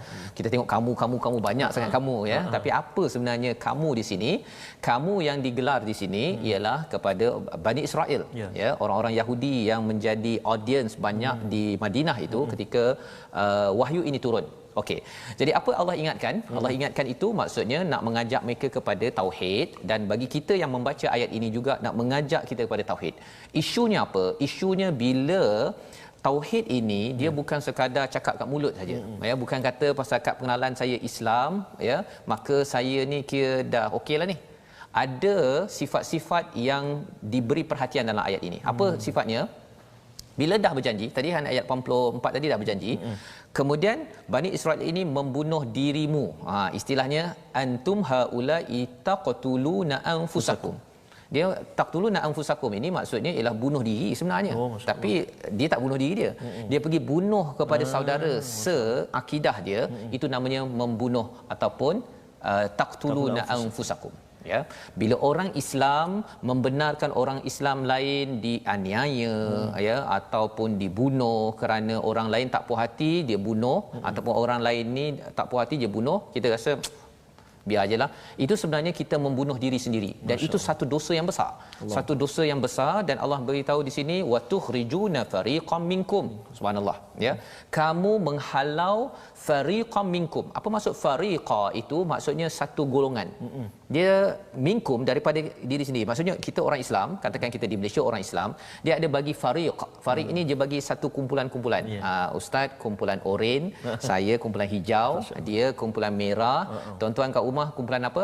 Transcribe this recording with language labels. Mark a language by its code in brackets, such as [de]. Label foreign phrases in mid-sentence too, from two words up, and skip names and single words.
[ms] Kita tengok kamu banyak sangat kamu ya. Tapi apa sebenarnya kamu di sini? Kamu yang digelar di sini ialah kepada Bani Israel ya, orang-orang Yahudi yang menjadi audience banyak di Madinah itu ketika wahyu ini turun. Okey. Jadi apa Allah ingatkan? Allah ingatkan itu maksudnya nak mengajak mereka kepada tauhid dan bagi kita yang membaca ayat ini juga nak mengajak kita kepada tauhid. Isunya apa? Isunya bila tauhid ini dia bukan sekadar cakap kat mulut saja. Ya, bukan kata pasal kad pengenalan saya Islam ya, maka saya ni kira dah okeylah ni. Ada sifat-sifat yang diberi perhatian dalam ayat ini. Apa sifatnya? Bila dah berjanji, tadi ayat 84 tadi dah berjanji. Kemudian Bani Israel ini membunuh dirimu. Istilahnya [ar] أنتم هؤلاء تقتلون أنفسكم. [ms] Dia [ar] تقتلون أنفسكم [ms] ini maksudnya ialah bunuh diri sebenarnya. Tapi dia tak bunuh diri dia. Dia pergi bunuh kepada saudara seakidah dia. Itu namanya membunuh ataupun [ar] تقتلون أنفسكم. [ms] ya. Bila orang Islam membenarkan orang Islam lain dianiaya ya ataupun dibunuh kerana orang lain tak puas hati dia bunuh ataupun orang lain ni tak puas hati dia bunuh, kita rasa biar ajalah. Itu sebenarnya kita membunuh diri sendiri dan itu satu dosa yang besar. Satu dosa yang besar dan Allah beritahu di sini [ar] وتخرجون فريقا منكم. [ms] Subhanallah ya. Kamu menghalau [ar] فريقا منكم. [ms] Apa maksud fariqa itu? Maksudnya satu golongan. Dia minkum daripada diri sendiri. Maksudnya kita orang Islam, katakan kita di Malaysia orang Islam, dia ada bagi fariq. Fariq ini dia bagi satu kumpulan-kumpulan. Ustaz kumpulan oren, saya kumpulan hijau, dia kumpulan merah, tuan-tuan kat rumah kumpulan apa?